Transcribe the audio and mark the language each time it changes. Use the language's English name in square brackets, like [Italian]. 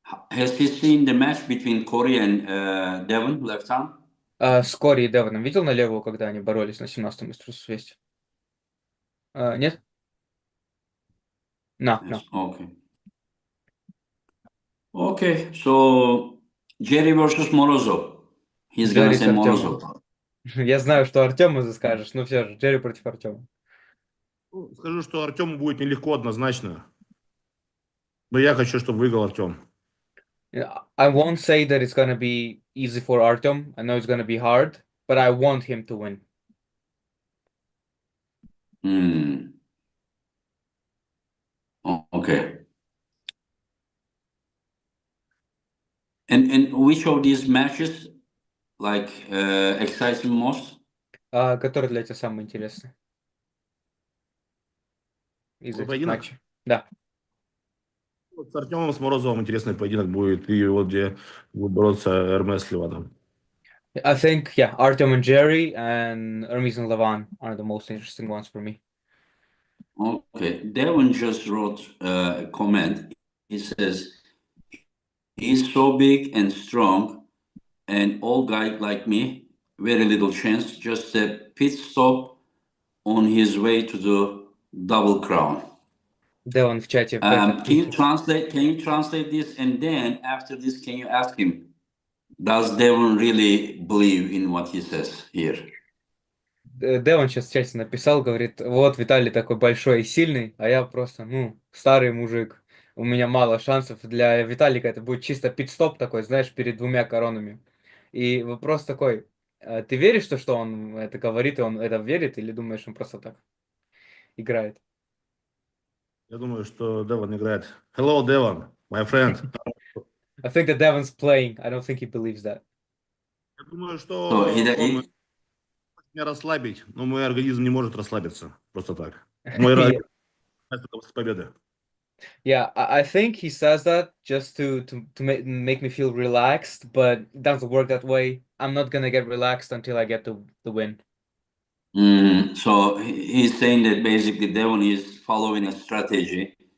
[English] Has he seen the match between Corey and Devon left arm? [Russian] С Кори и Девоном видел на левую, когда они боролись на 17-м Искусстве? Нет? No. [English] Yes. Okay. Okay. So Jerry versus Morozov. He's gonna [Russian] Джерри с [English] say [Russian] Артемом. [English] Morozov. [Russian] Я знаю, что Артему скажешь, но все же, Джерри против Артема. Ну, скажу, что Артему будет нелегко однозначно. Но я хочу, чтобы выиграл Артем. [English] I won't say that it's gonna be easy for Artem. I know it's gonna be hard, but I want him to win. Okay. And which of these matches excites you most? [Russian] Который для тебя самый интересный из этих Поединок? матчей? Да. Вот с Артемом, с Морозовым интересный поединок будет. И вот где будет бороться Эрмес с Ливаном. [English] I think, yeah, Artem and Jerry and Hermes and Levan are the most interesting ones for me. Okay. Devon just wrote a comment. He says, he's so big and strong, and old guy like me, very little chance, just a pit stop on his way to the double crown. [Russian] Devon в чате [English] Can you translate this? And then after this, can you ask him, does Devon really believe in what he says here? [Russian] Девон сейчас в чате написал, говорит, вот Виталий такой большой и сильный, а я просто, старый мужик. У меня мало шансов. Для Виталика это будет чисто пит-стоп такой, знаешь, перед двумя коронами. И вопрос такой, ты веришь, что он это говорит, и он это верит, или думаешь, он просто так играет? Я думаю, что Девон играет. [English] Hello, Devon, my friend. I think that Devon's playing. I don't think he believes that. [Russian] Я думаю, [English] So [Russian] что [English] he, [Russian] он [English] he, [Russian] может меня расслабить, но мой организм не может расслабиться. Просто так. Мой [English] Yeah. [Russian] организм с победы. [English] Yeah, I think he says that just to make me feel relaxed, but it doesn't work that way. I'm not gonna get relaxed until I get the win. So he's saying that basically Devon is following a strategy.